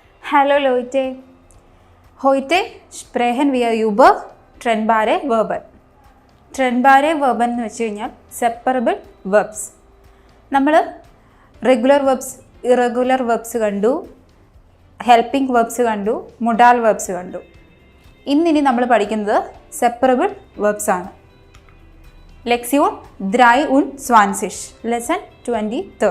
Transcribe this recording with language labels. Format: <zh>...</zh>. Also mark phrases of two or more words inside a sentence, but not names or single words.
<de>Hallo Leute. Heute sprechen wir über trennbare Verben. Trennbare Verben</de> <ml>എന്ന് വെച്ച് കഴിഞ്ഞാൽ</ml> <en>separable verbs.</en> <ml>നമ്മൾ</ml> <en>regular verbs, irregular verbs</en> <ml>കണ്ടു,</ml> <en>helping verbs</en> <ml>കണ്ടു,</ml> <en>modal verbs</en> <ml>കണ്ടു. ഇന്നിനി നമ്മൾ പഠിക്കുന്നത്</ml> <en>separable verbs</en> <ml>ആണ്.</ml> <de>ലെക്സിയോൺ 23 ലെസൺ 23.</de>